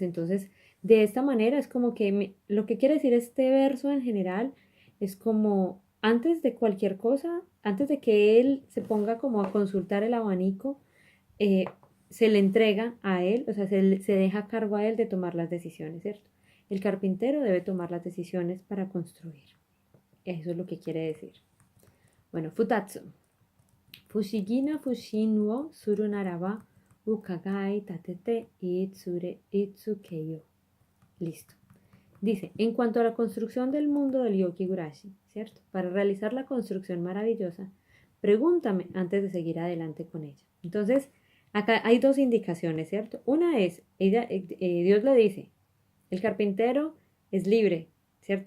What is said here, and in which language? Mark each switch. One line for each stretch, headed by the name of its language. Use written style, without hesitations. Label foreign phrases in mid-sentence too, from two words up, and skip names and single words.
Spanish: Entonces, de esta manera es como que lo que quiere decir este verso en general es como antes de cualquier cosa, antes de que él se ponga como a consultar el abanico, eh, se le entrega a él, o sea, se deja a cargo a él de tomar las decisiones, ¿cierto? El carpintero debe tomar las decisiones para construir. Eso es lo que quiere decir. Bueno, futatsu.
Japanese: ふしぎな ふしん を する ならば うかがい たてて いつけよ.
Spanish: Listo. Dice, en cuanto a la construcción del mundo del Yokigurashi, ¿cierto? Para realizar la construcción maravillosa, pregúntame antes de seguir adelante con ella. Entonces, acá hay dos indicaciones, ¿cierto? Una es, Dios le dice, el carpintero es libre, ¿cierto?